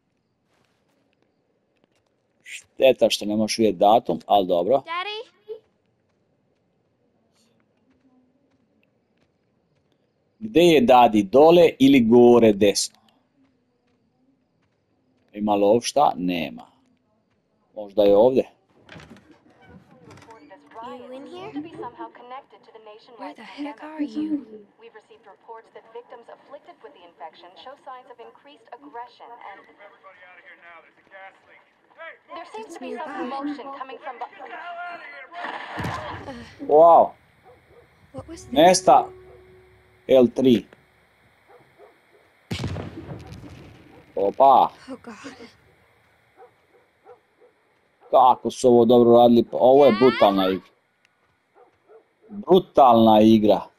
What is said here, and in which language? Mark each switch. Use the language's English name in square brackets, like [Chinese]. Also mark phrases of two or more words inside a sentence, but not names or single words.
[Bosnian] Šteta što ne možeš vidjeti datum, ali dobro. [English] Daddy? [Bosnian] Gdje je dadi, dole ili gore desno? Ima li ovdje šta? Nema. Možda je ovdje. [English] You in here? Where the heck are you? We've received reports that victims afflicted with the infection show signs of increased aggression and Everybody out of here now. There's a gas leak. there seems to be some commotion coming from Wow. What was that? [Bosnian] Mesta L3. Opa. [English] Oh god. [Bosnian] Kako su ovo dobro radili. Ovo je brutalna igra. Brutalna igra.